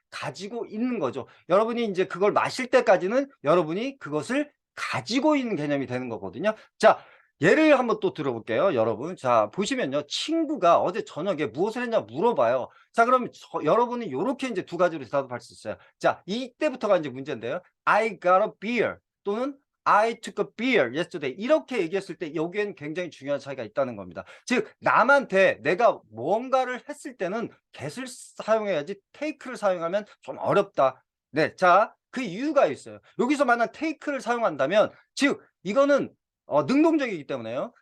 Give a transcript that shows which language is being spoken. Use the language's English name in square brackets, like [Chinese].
[Korean] 가지고 있는 거죠. 여러분이 이제 그걸 마실 때까지는 여러분이 그것을 가지고 있는 개념이 되는 거거든요. 자, 예를 한번 또 들어볼게요, 여러분. 자, 보시면요. 친구가 어제 저녁에 무엇을 했냐 물어봐요. 자, 그럼 여러분이 요렇게 이제 두 가지로 대답할 수 있어요. 자, 이때부터가 이제 문제인데요. [English] I got a beer 또는 I took a beer yesterday. [Korean] 이렇게 얘기했을 때 여기에는 굉장히 중요한 차이가 있다는 겁니다. 즉, 남한테 내가 뭔가를 했을 때는 get을 사용해야지 take를 사용하면 좀 어렵다. 네, 자, 그 이유가 있어요. 여기서 만약 take를 사용한다면, 즉, 이거는 능동적이기 때문에요.